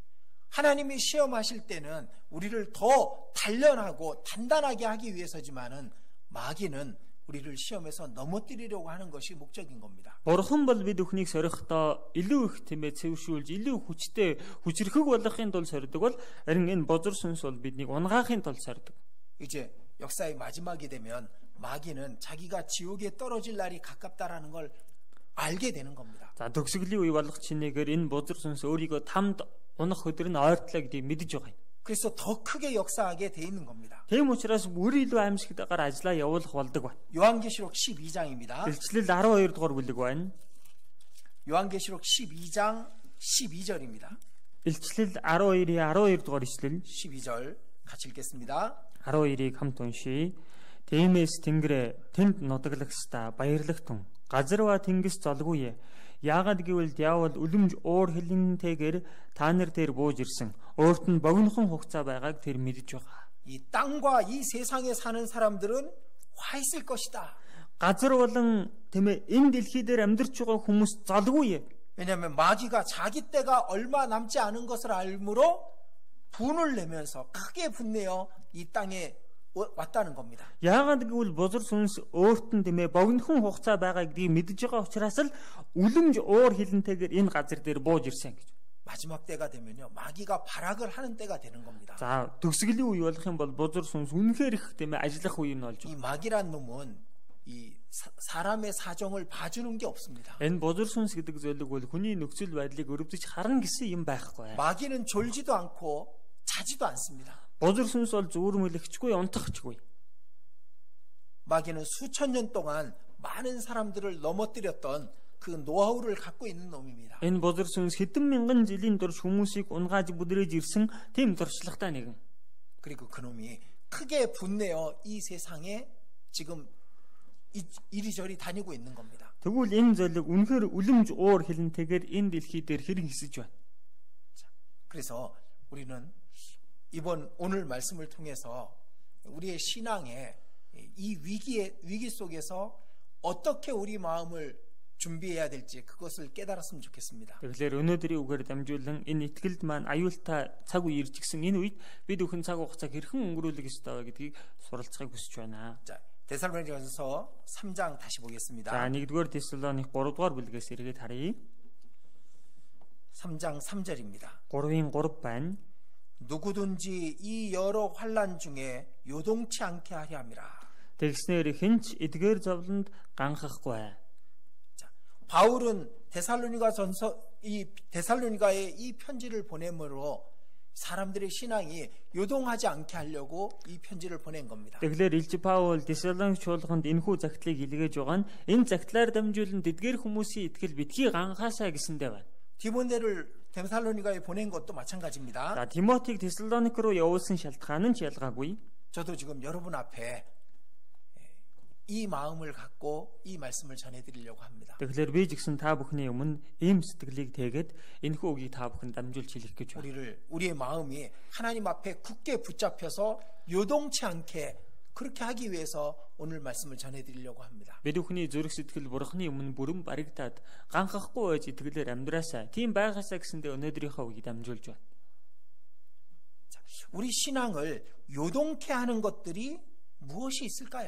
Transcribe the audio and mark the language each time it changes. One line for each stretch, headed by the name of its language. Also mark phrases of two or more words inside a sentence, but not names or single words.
Korean: 하나님이 시험하실 때는 우리를 더 단련하고 단단하게 하기 위해서지만은 마귀는 우리를 시험에서 넘어뜨리려고 하는 것이 목적인 겁니다.
Mongolian: Бурхан бол бид бүхнийг сорихдоо илүү их тэмээ цэвэршүүлж илүү хүчтэй хүчрэхэг болгохын тулд сордог бол харин энэ бузар сүнс бол биднийг унгаахын тулд сордог.
Korean: 이제 역사의 마지막이 되면 마귀는 자기가 지옥에 떨어질 날이 가깝다라는 걸 알게 되는 겁니다.
Mongolian: За төгсгөлийн үе болох чинээгээр энэ бузар сүнс өөрийгөө тамд унах өдөр нь ойртлоо гэдгийг мэдэж байгаа юм.
Korean: 그래서 더 크게 역사하게 돼 있는 겁니다.
Mongolian: Тийм учраас бүр илүү аимшигтайгаар ажиллаа явуулах болдог байна.
Korean: 요한계시록 12장입니다.
Mongolian: Илчлэл 12 дугаар бүлэг байна.
Korean: 요한계시록 12장 12절입니다.
Mongolian: Илчлэл 12-ийн 12 дугаар ишлэл
Korean: 12절 같이 읽겠습니다.
Mongolian: 12-ийг хамт уншийе. Тиймээс Тэнгэрээ тэнд нутаглагстай баярлах тун. Газар ба тэнгис золгүй. Яагад гэвэл диавол үлэмж уур хилэнтэйгээр та нар дээр бууж ирсэн. Өөрт нь богинохон хугацаа байгааг тэр мэдж байгаа.
Korean: 이 땅과 이 세상에 사는 사람들은 화 있을 것이다.
Mongolian: Газар болон тэмээ энэ дэлхий дээр амьдарч байгаа хүмүүс золгүй.
Korean: 왜냐하면 마귀가 자기 때가 얼마 남지 않은 것을 알므로 분을 내면서 크게 분내어 이 땅에 왔다는 겁니다.
Mongolian: Яагаад гэвэл бузар сүнс өөрт нь тэмээ богинохон хугацаа байгаа гэдгийг мэдж байгаа учраас л үлэмж уур хилэнтэйгээр энэ газар дээр бууж ирсэн гэж.
Korean: 마지막 때가 되면요 마귀가 발악을 하는 때가 되는 겁니다.
Mongolian: За төгсгөлийн үе болох юм бол бузар сүнс үнэхээр их тэмээ ажиллах үе нь болж
Korean: 이
Mongolian: байна.
Korean: 마귀란 놈은 이 사람의 사정을 봐주는 게 없습니다.
Mongolian: Энэ бузар сүнс гэдэг зөвлөг бол хүний нөхцөл байдлыг өрөвдөж харна гэсэн юм байхгүй.
Korean: 마귀는 졸지도 않고 자지도 않습니다.
Mongolian: Бузар сүнс бол зүүрмэлэгчгүй унтахчгүй.
Korean: 마귀는 수천 년 동안 많은 사람들을 넘어뜨렸던 그 노하우를 갖고 있는 놈입니다.
Mongolian: Энэ бузар сүнс хэдэн мянган жилийн турш хүмүүсийг унгааж бүдрээж ирсэн тийм туршлагатай нэгэн.
Korean: 그리고 그놈이 크게 분내어 이 세상에 지금 이리저리 다니고 있는 겁니다.
Mongolian: Тэгвэл энэ зөвлөг үнэхээр үлэмж уур хилэнтэйгээр энэ дэлхий дээр хэрэг хийсэж байна.
Korean: 그래서 우리는 이번 오늘 말씀을 통해서 우리의 신앙에 이 위기 속에서 어떻게 우리 마음을 준비해야 될지 그것을 깨달았으면 좋겠습니다.
Mongolian: Тэгэхээр өнөөдрийн үгээр дамжуулан энэ итгэлд маань аюултай цаг үе ирж гисэн энэ үед бид өхөн цаг хугацааг хэрхэн өнгөрүүлэх ёстой вэ гэдгийг суралцахыг хүсэж байна.
Korean: 자, 데살로니가전서 3장 다시 보겠습니다.
Mongolian: За 1-р Тесалоник 3-р бүлгээс эргээд харъя.
Korean: 3장 3절입니다.
Mongolian: 3-ын 3 байна.
Korean: 누구든지 이 여러 환난 중에 요동치 않게 하려 함이라.
Mongolian: Тэгснээр хинч эдгээр зовлонд ганхахгүй.
Korean: 자, 바울은 데살로니가에 이 편지를 보내므로 사람들의 신앙이 요동하지 않게 하려고 이 편지를 보낸 겁니다.
Mongolian: Тэгэхээр Илж Паул Тесалоник чуулганд энэхүү загтлыг илгээж байгаа нь энэ загтлаар дамжуулан эдгээр хүмүүсийн итгэл битгий ганхаасаа гэсэндээ байна.
Korean: 디모데를 데살로니가에 보낸 것도 마찬가지입니다.
Mongolian: За Тимотиг Тесалоник руу явуулсан шалтгаан нь ч ялгаагүй.
Korean: 저도 지금 여러분 앞에 이 마음을 갖고 이 말씀을 전해드리려고 합니다.
Mongolian: Тэгэхээр би ч гэсэн та бүхний өмнө ийм сэтгэлийг тэгээд энэхүү үгийг та бүхэнд дамжуулж хэлэх гэж байна.
Korean: 우리의 마음이 하나님 앞에 굳게 붙잡혀서 요동치 않게 그렇게 하기 위해서 오늘 말씀을 전해드리려고 합니다.
Mongolian: Бид бүхний зүрх сэтгэл бурхны өмнө бүрэн баригдаад ганхахгүй байж итгэлээр амьдраасаа тийм байгаасаа гэсэндээ өнөөдрийнхөө үгийг дамжуулж байна.
Korean: 우리 신앙을 요동케 하는 것들이 무엇이 있을까요?